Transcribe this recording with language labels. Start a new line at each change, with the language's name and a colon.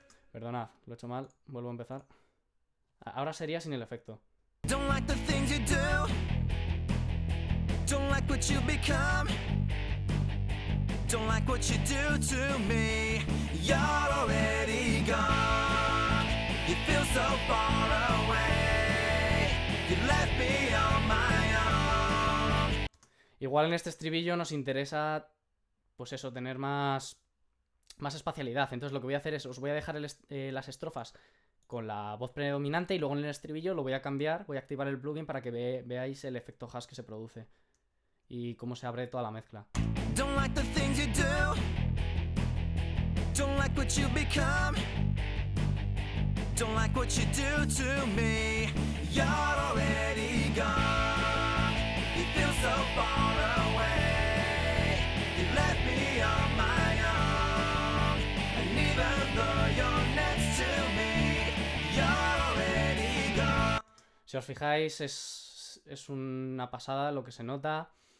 Spanish: Perdonad, lo he hecho mal, vuelvo a empezar. Ahora sería sin el efecto.
English: Don't like the things you do. Don't like what you become. Don't like what you do to me. You're already gone. You feel so far away. You left me on my own.
Spanish: Igual en este estribillo nos interesa, pues eso, tener más espacialidad. Entonces lo que voy a hacer es, os voy a dejar las estrofas con la voz predominante y luego en el estribillo lo voy a cambiar, voy a activar el plugin para que veáis el efecto hash que se produce y cómo se abre toda la mezcla.
English: Don't like the things you do. Don't like what you become. Don't like what you do to me. You're already gone. You feel so far away. You left me on my own. And even though you're next to me, you're already gone.
Spanish: Si os fijáis es una pasada lo que se nota.